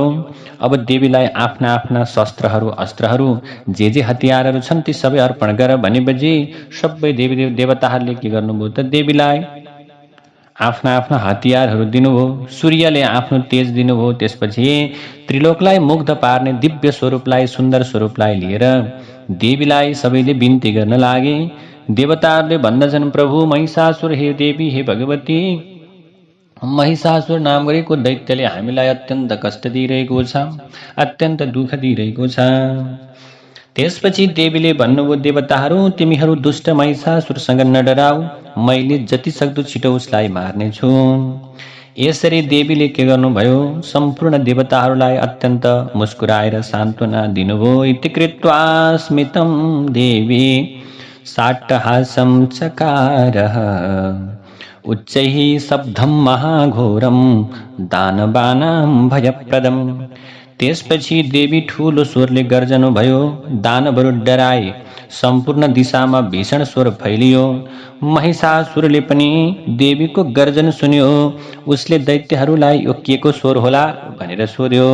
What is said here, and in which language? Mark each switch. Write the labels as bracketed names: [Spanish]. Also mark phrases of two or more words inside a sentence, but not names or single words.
[Nepali] अब देवीलाई आफ्ना आफ्ना शस्त्रहरू अस्त्रहरू जे हतियारहरू छन् ती सबै अर्पण गर भनेपछि सबै देवी देवताहरूले के गर्नुभयो त देवीलाई आफ्ना आफ्ना हतियारहरू दिनुभयो। सूर्यले आफ्नो तेज दिनुभयो। त्यसपछि त्रिलोकलाई मुग्ध पार्ने दिव्य स्वरूपलाई सुन्दर स्वरूपलाई लिएर देवीलाई सबैले बिन्ती गर्न लागे। देवताहरूले भन्दछन्, प्रभु महिषासुर हे देवी हे भगवती, महिषासुर नाम गरेको दैत्यले हामीलाई अत्यन्त कष्ट दिइरहेको छ, अत्यन्त दुःख दिइरहेको छ। त्यसपछि देवीले भन्नुभयो, देवताहरू तिमीहरू दुष्ट महिषासुरसँग नडराऊ, मैले जति सक्दो छिटो उसलाई मार्नेछु। यसरी देवीले के गर्नुभयो, सम्पूर्ण देवताहरूलाई अत्यन्त मुस्कुराएर सान्त्वना दिनुभयो। [Sanskrit] इति कृत्वा स्मितं देवी साट्टहासं चकारः उच्चैः शब्दं महाघोरं दानवानां भयप्रदम्। [Nepali] त्यसपछि देवी ठूलो स्वरले गर्जनु भयो। दानवहरू डराए। सम्पूर्ण दिशामा भीषण स्वर फैलियो। महिषासुरले पनि देवीको गर्जन सुन्यो। उसले दैत्यहरूलाई यो के को स्वर होला भनेर सोध्यो।